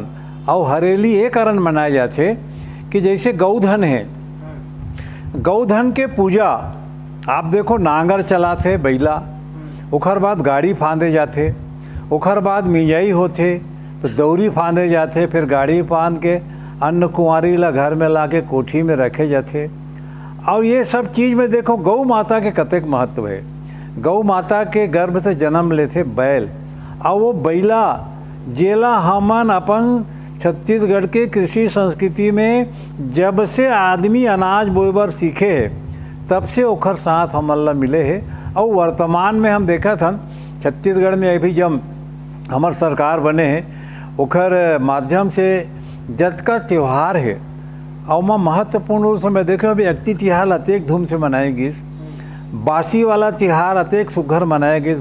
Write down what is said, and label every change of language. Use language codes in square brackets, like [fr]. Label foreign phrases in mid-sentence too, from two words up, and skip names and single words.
[hne] और हरेली ये कारण मनाए जाते कि जैसे गौधन है, गौधन के पूजा आप देखो, नांगर चलाते बैला, ओखर बाद गाड़ी फांदे जाते, ओखर बाद मिंजाई होते तो दौरी फांदे जाते, फिर गाड़ी फांद के अन्न कुंवारी ला घर में ला के कोठी में रखे जाते। और ये सब चीज़ में देखो गौ माता के कतेक महत्व है। गौ माता के गर्भ से जन्म लेते बैल, और वो बैला जेला हमन अपन छत्तीसगढ़ के कृषि संस्कृति में जब से आदमी अनाज बोएबर सीखे है, तब से ओखर साथ हमन ला मिले है। और वर्तमान में हम देखा था छत्तीसगढ़ में अभी जब हमार सरकार बने हैं, ओखर माध्यम से जत का त्यौहार है और मैं महत्वपूर्ण रूप से मैं देखा अभी अक्ति तिहार अतेक धूम से मनाई गिस, बासी वाला तिहार अतेक सुघर मनाया गिस।